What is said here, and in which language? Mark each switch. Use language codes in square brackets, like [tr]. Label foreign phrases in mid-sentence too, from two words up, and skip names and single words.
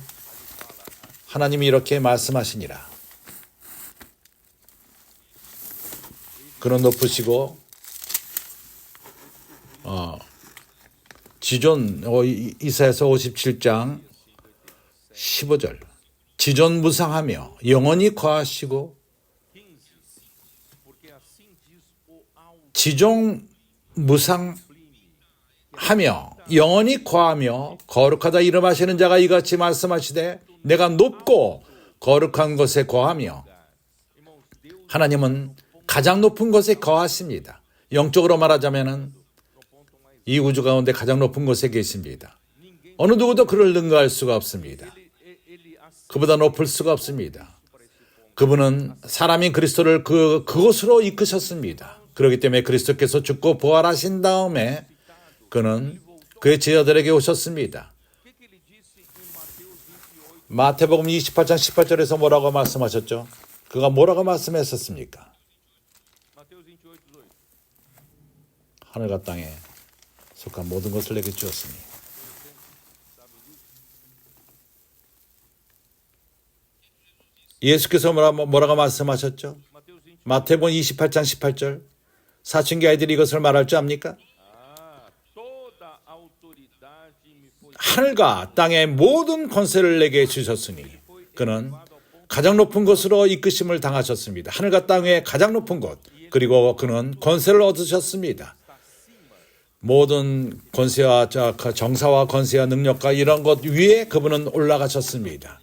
[ko] 하나님이 이렇게 말씀하시니라. 그는 높으시고 지존 이사야서 57장 15절 지존무상하며 영원히 거하시고 15, [pt] porque assim diz o [ko] 지종무상하며 영원히 거하며 거룩하다 이름하시는 자가 이같이 말씀하시되 내가 높고 거룩한 곳에 거하며 [pt] Irmãos, Deus [ko] 하나님은 가장 높은 곳에 거하십니다. 영적으로 말하자면은 [pt] no ponto mais [ko] 이 우주 가운데 가장 높은 곳에 계십니다. 어느 누구도 그를 능가할 수가 없습니다. [pt] ele assim [ko] 그보다 높을 수가 없습니다. [pt] para esse ponto. [ko] 그분은 사람인 그리스도를 그곳으로 이끄셨습니다. 그렇기 때문에 그리스도께서 죽고 부활하신 다음에 그는 그의 제자들에게 오셨습니다. [pt] O que ele disse em Mateus 28? [ko] 마태복음 28장 18절에서 뭐라고 말씀하셨죠? 그가 뭐라고 말씀했었습니까? Mateus 28, 18. 하늘과 땅에 속한 모든 것을 내게 주었으니 [pt] Sabe disso? [ko] 예수께서 뭐라고 말씀하셨죠? Mateus 28. 마태복음 28장 18절 사춘기 아이들이 이것을 말할 줄 압니까? [pt] Toda autoridade me foi [ko] 하늘과 땅의 모든 권세를 내게 주셨으니 그는 가장 높은 곳으로 이끄심을 당하셨습니다. 하늘과 땅의 가장 높은 곳 그리고 그는 권세를 얻으셨습니다. 모든 권세와 정사와 권세와 능력과 이런 것 위에 그분은 올라가셨습니다.